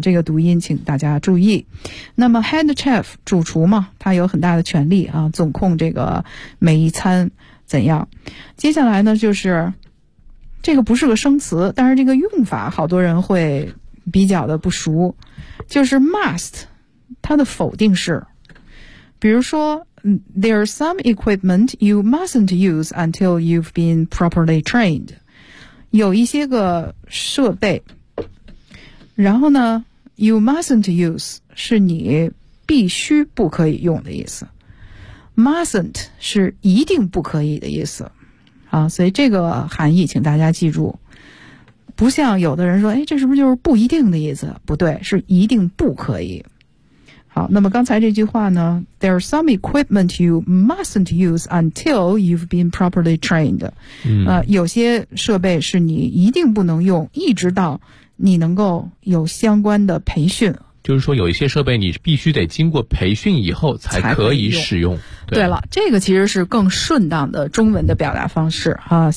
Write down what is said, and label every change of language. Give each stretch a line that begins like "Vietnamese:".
Chinese: 这个读音请大家注意。那么 head chef 主厨嘛，他有很大的权力啊，总控这个每一餐怎样。接下来呢，就是这个不是个生词，但是这个用法好多人会比较的不熟，就是 must， 它的否定式，比如说。
English: There are some equipment you mustn't use until you've been properly trained.
Chinese: 有一些个设备，然后呢 ， you mustn't use 是你必须不可以用的意思 ，mustn't 是一定不可以的意思。啊，所以这个含义请大家记住。不像有的人说，哎，这是不是就是不一定的意思？不对，是一定不可以。
English: 好，那么刚才这句话呢？There are some equipment you mustn't use until you've been properly trained。
Chinese: 有些设备是你一定不能用，一直到你能够有相关的培训。就是说，有一些设备你必须得经过培训以后才可以使用。对了，这个其实是更顺当的中文的表达方式啊！